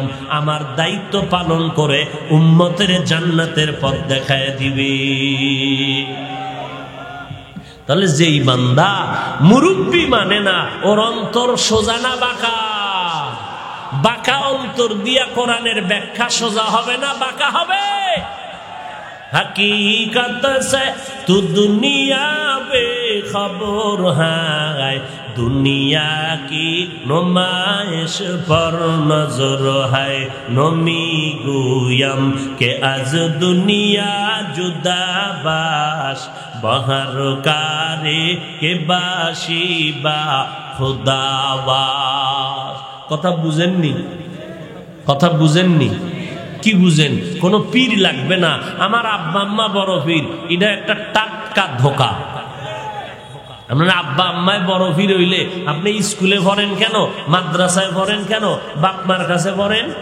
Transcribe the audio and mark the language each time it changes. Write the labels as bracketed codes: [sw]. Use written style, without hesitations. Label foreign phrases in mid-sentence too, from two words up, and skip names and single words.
[bn] আমার দায়িত্ব পালন করে উম্মতের জান্নাতের পথ দেখায় দিবে। তাহলে যেই বান্দা মুরব্বি মানে না, ওর অন্তর সোজা না বাঁকা? বাঁকা অন্তর দিয়া কোরআনের ব্যাখ্যা সোজা হবে না, বাঁকা হবে। [ur] حقیقت سے تو دنیا بے خبر ہے، دنیا کی نمائش پر نظر ہے. [fa] نمی گویم که از دنیا جدا باش، بهر کاری که باشی با خدا باش. [bn] কথা বুঝেননি? কথা বুঝেননি? কি বুঝেন? কোন পীর লাগবে না, আমার আব্বা আম্মা বড় পীর, এটা একটা টাটকা ধোকা। আপনার আব্বা আম্মায় বড় পীর হইলে আপনি স্কুলে পড়েন কেন, মাদ্রাসায় পড়েন কেন, বাপমার কাছে পড়েন?